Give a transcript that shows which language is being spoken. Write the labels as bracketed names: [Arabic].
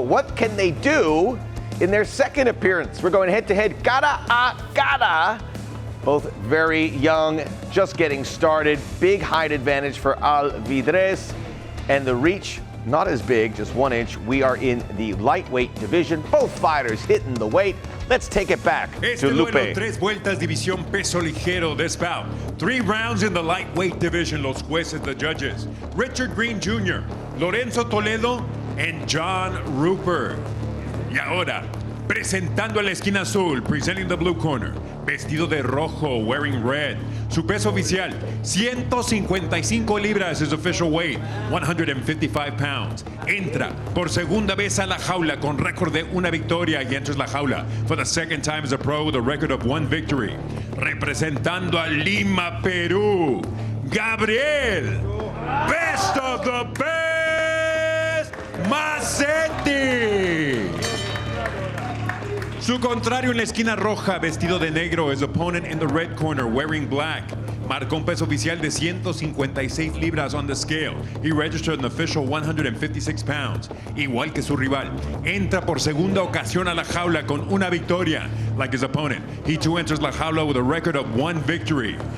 [English] But what can they do in their second appearance? We're going head-to-head, [Spanish] cara a cara. [English] Both very young, just getting started. Big height advantage for Alvidrez. And the reach, not as big, just 1 inch. We are in the lightweight division. Both fighters hitting the weight. Let's take it back to Lupe. [Spanish] Duelo, 3 vueltas, división peso ligero. [English] This bout, 3 rounds in the lightweight division. [Spanish] Los jueces, [English] the judges, [Spanish] Richard Green Jr., Lorenzo Toledo, and John Rupert. Y ahora, presentando a la esquina azul, [English] presenting the blue corner, [Spanish] vestido de rojo, [English] wearing red. [Spanish] Su peso oficial, 155 libras, [English] his official weight, 155 pounds. [Spanish] Entra por segunda vez a la jaula con récord de 1 victoria y [English] enters la jaula for the second time as a pro with a record of 1 victory. [Spanish] Representando a Lima, Perú, Gabriel, [English] best of the best, [Spanish] Mazzetti. Su contrario en la esquina roja, vestido de negro, [English] his opponent in the red corner, wearing black. [Spanish] Marcó un peso oficial de 156 libras [English] on the scale. He registered an official 156 pounds. [Spanish] Igual que su rival, entra por segunda ocasión a la jaula con 1 victoria. [English] Like his opponent, he too enters la jaula with a record of 1 victory.